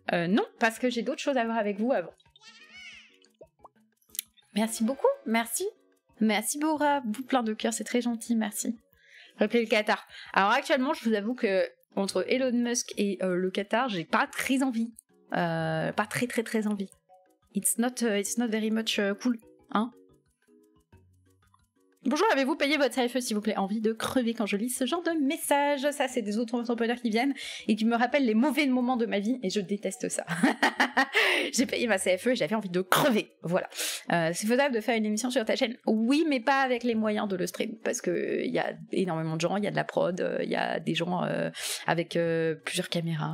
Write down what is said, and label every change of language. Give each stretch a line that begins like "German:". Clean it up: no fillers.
French: Non, parce que j'ai d'autres choses à voir avec vous avant. Merci beaucoup, merci. Merci Bora, vous plein de cœur, c'est très gentil, merci. Rappelez le Qatar. Alors actuellement, je vous avoue que entre Elon Musk et le Qatar, j'ai pas très envie. Pas très envie.
English: It's not very much cool,
French: hein. Bonjour, avez-vous payé votre CFE s'il vous plaît? Envie de crever quand je lis ce genre de messages. Ça, c'est des autres entrepreneurs qui viennent et qui me rappellent les mauvais moments de ma vie et je déteste ça. J'ai payé ma CFE et j'avais envie de crever. Voilà. C'est faisable de faire une émission sur ta chaîne? Oui, mais pas avec les moyens de le stream parce que il y a énormément de gens, il y a de la prod, il y a des gens avec plusieurs caméras.